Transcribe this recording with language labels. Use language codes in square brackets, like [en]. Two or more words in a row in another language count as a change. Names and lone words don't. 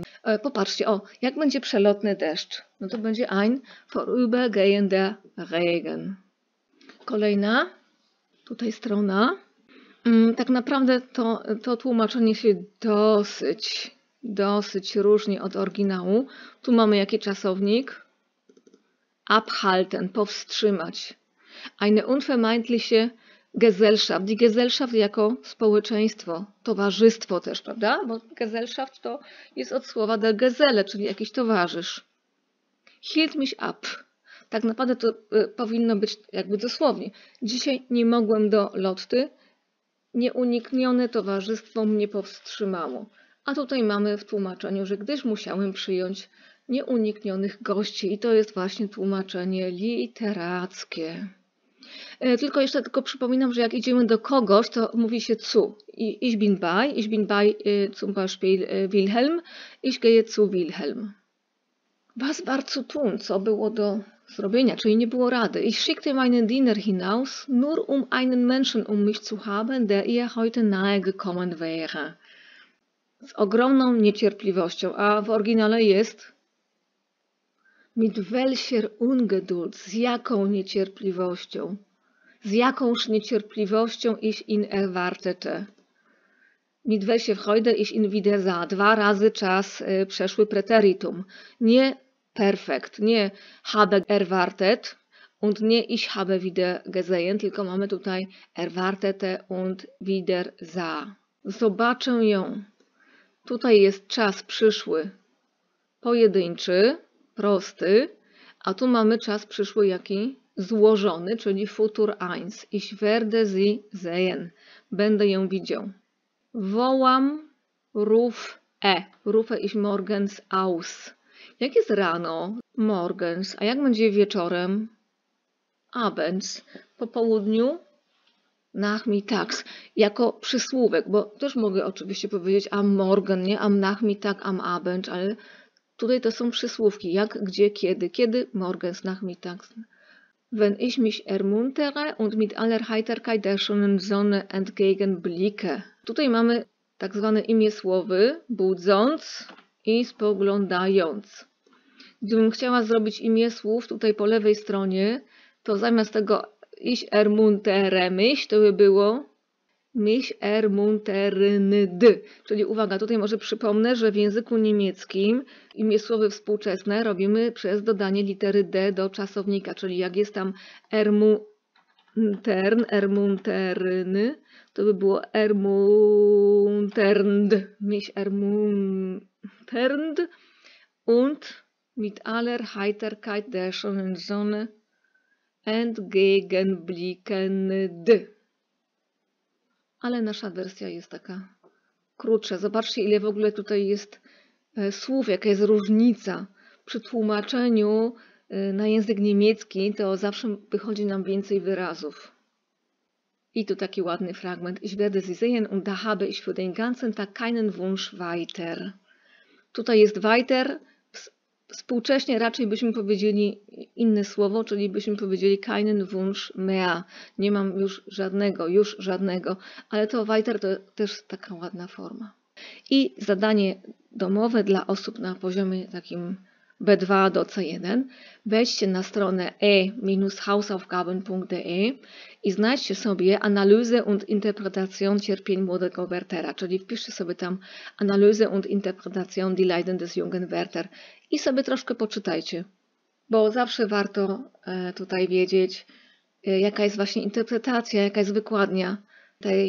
[pl] Popatrzcie, o, jak będzie przelotny deszcz? No to będzie [de] ein vorübergehender Regen. [pl] Kolejna, Tutaj strona. Tak naprawdę to tłumaczenie się dosyć różni od oryginału. Tu mamy jaki czasownik? Abhalten, powstrzymać. [de] Eine unvermeidliche Gesellschaft. Die Gesellschaft [pl] jako społeczeństwo, towarzystwo też, prawda? Bo Gesellschaft to jest od słowa [de] der Geselle, [pl] czyli jakiś towarzysz. [de] Hielt mich ab. [pl] Tak naprawdę to powinno być jakby dosłownie. Dzisiaj nie mogłem do Lotty. Nieuniknione towarzystwo mnie powstrzymało. A tutaj mamy w tłumaczeniu, że gdyż musiałem przyjąć nieuniknionych gości. I to jest właśnie tłumaczenie literackie. Tylko jeszcze przypominam, że jak idziemy do kogoś, to mówi się zu. [de] Ich bin bei zum Beispiel Wilhelm, ich gehe zu Wilhelm. Was war zu tun? [pl] Co było do zrobienia, czyli nie było rady. [de] Ich schickte meinen Diener hinaus, nur um einen Menschen um mich zu haben, der ihr heute nahe gekommen wäre. [pl] Z ogromną niecierpliwością, a w oryginale jest [de] mit welcher Ungeduld, [pl] z jaką niecierpliwością. Z jakąż niecierpliwością [de] ich ihn erwartete. Mit welcher Freude ich ihn wieder sah. [pl] 2 razy czas przeszły preteritum. Nie perfekt, nie [de] habe erwartet und nie ich habe wieder gesehen, [pl] tylko mamy tutaj [de] erwartete und wieder sah. [pl] Zobaczę ją. Tutaj jest czas przyszły pojedynczy, prosty, a tu mamy czas przyszły jaki? Złożony, czyli [de] Futur 1. Ich werde sie sehen. [pl] Będę ją widział. Wołam, [de] rufe ich morgens aus. [pl] Jak jest rano? Morgens. A jak będzie wieczorem? Abends. Po południu? Nachmittags. Jako przysłówek, bo też mogę oczywiście powiedzieć [de] am Morgen, [pl] nie? [de] Am Nachmittag, am Abend, [pl] ale tutaj to są przysłówki. Jak, gdzie, kiedy. Kiedy? [de] Morgens, nachmittags. Wenn ich mich ermuntere und mit aller Heiterkeit der schönen Sonne entgegenblicke. [pl] Tutaj mamy tak zwane imię słowy, budząc i spoglądając. Gdybym chciała zrobić imię słów tutaj po lewej stronie, to zamiast tego [de] ich ermuntere mich, [pl] to by było [de] mich ermunternd. [pl] Czyli uwaga, tutaj może przypomnę, że w języku niemieckim imię słowy współczesne robimy przez dodanie litery D do czasownika, czyli jak jest tam ermunterny, to by było ermunternd, [de] mich ermunternd und mit aller Heiterkeit der schönen Sonne entgegenblickend. [pl] Ale nasza wersja jest taka krótsza. Zobaczcie, ile w ogóle tutaj jest słów, jaka jest różnica. Przy tłumaczeniu na język niemiecki to zawsze wychodzi nam więcej wyrazów. I tu taki ładny fragment. [de] Ich werde sie sehen und da habe ich für den ganzen Tag keinen Wunsch weiter. [pl] Tutaj jest weiter. Współcześnie raczej byśmy powiedzieli inne słowo, czyli byśmy powiedzieli [de] keinen Wunsch mehr. [pl] Nie mam już żadnego, ale to weiter to też taka ładna forma. I zadanie domowe dla osób na poziomie takim B2 do C1. Wejdźcie na stronę e-hausaufgaben.de i znajdźcie sobie [de] Analyse und Interpretation [pl] cierpień młodego Wertera, czyli wpiszcie sobie tam [de] Analyse und Interpretation die Leiden des jungen Werther [pl] i sobie troszkę poczytajcie, bo zawsze warto tutaj wiedzieć, jaka jest właśnie interpretacja, jaka jest wykładnia tej powieści.